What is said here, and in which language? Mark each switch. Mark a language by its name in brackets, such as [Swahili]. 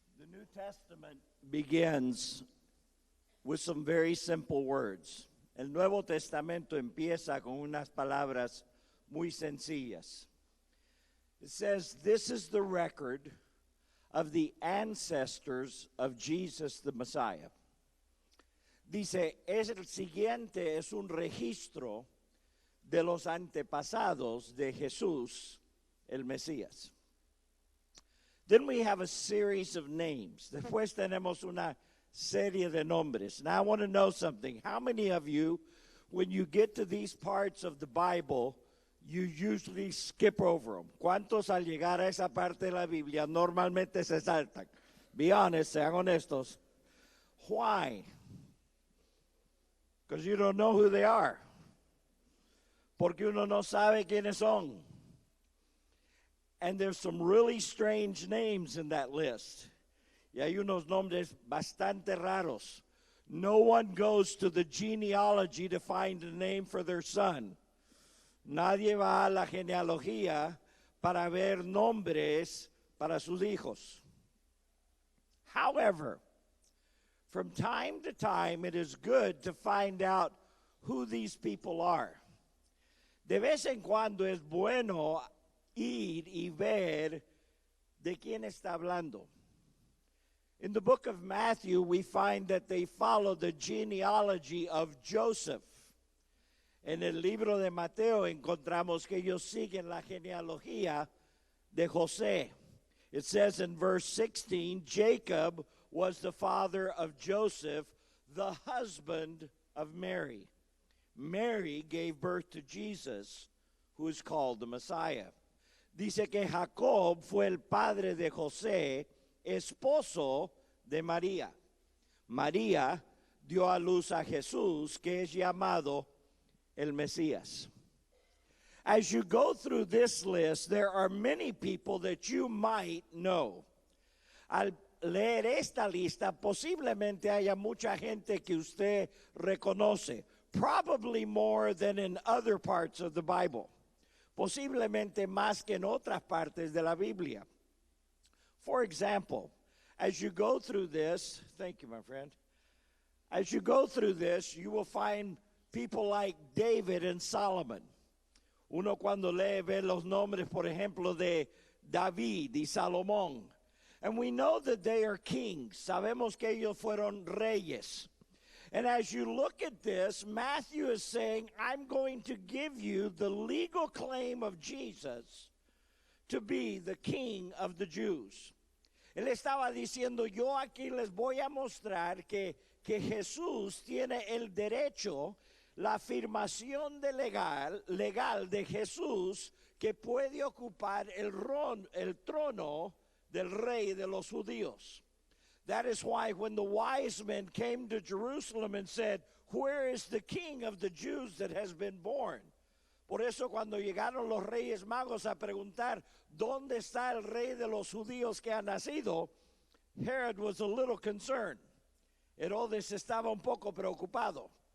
[English] New Testament begins with some very simple words. [Spanish] El Nuevo Testamento empieza con unas palabras muy sencillas. [English] It says, this is the record of the ancestors of Jesus the Messiah. [Spanish] Dice, el siguiente es un registro de los antepasados de Jesús, el Mesías. [English] Then we have a series of names. [Spanish] Después tenemos una serie de nombres. [English] Now I want to know something. How many of you, when you get to these parts of the Bible, you usually skip over them? [Spanish] ¿Cuántos al llegar a esa parte de la Biblia normalmente se saltan? [English] Be honest, [Spanish] sean honestos. [English] Why? Because you don't know who they are. [Spanish] Porque uno no sabe quiénes son. [English] And there's some really strange names in that list. [Spanish] Y hay unos nombres bastante raros. [English] No one goes to the genealogy to find a name for their son. [Spanish] Nadie va a la genealogía para ver nombres para sus hijos. [English] However, from time to time, it is good to find out who these people are. [Spanish] De vez en cuando es bueno ir y ver de quién está hablando. [English] In the book of Matthew, we find that they follow the genealogy of Joseph. [Spanish] En el libro de Mateo encontramos que ellos siguen la genealogía de José. [English] It says in verse 16, Jacob was the father of Joseph, the husband of Mary. Mary gave birth to Jesus, who is called the Messiah. [Spanish] Dice que Jacob fue el padre de José, esposo de María. María dio a luz a Jesús, que es llamado el Mesías. [English] As you go through this list, there are many people that you might know. [Spanish] Al leer esta lista, posiblemente haya mucha gente que usted reconoce, [English] probably more than in other parts of the Bible. [Spanish] Posiblemente más que en otras partes de la Biblia. [English] For example, as you go through this, thank you, my friend. As you go through this, you will find people like David and Solomon. [Spanish] Uno cuando lee ve los nombres, por ejemplo, de David y Salomón. [English] And we know that they are kings. [Spanish] Sabemos que ellos fueron reyes. [English] And as you look at this, Matthew is saying, I'm going to give you the legal claim of Jesus to be the king of the Jews. [Spanish] Él estaba diciendo, yo aquí les voy a mostrar que Jesús tiene el derecho, la afirmación de legal de Jesús, que puede ocupar el trono del rey de los judíos. [English] That is why when the wise men came to Jerusalem and said, where is the king of the Jews that has been born? [Spanish] Por eso cuando llegaron los reyes magos a preguntar, ¿dónde está el rey de los judíos que ha nacido? [English] Herod was a little concerned. [Spanish] Herodes estaba un poco preocupado.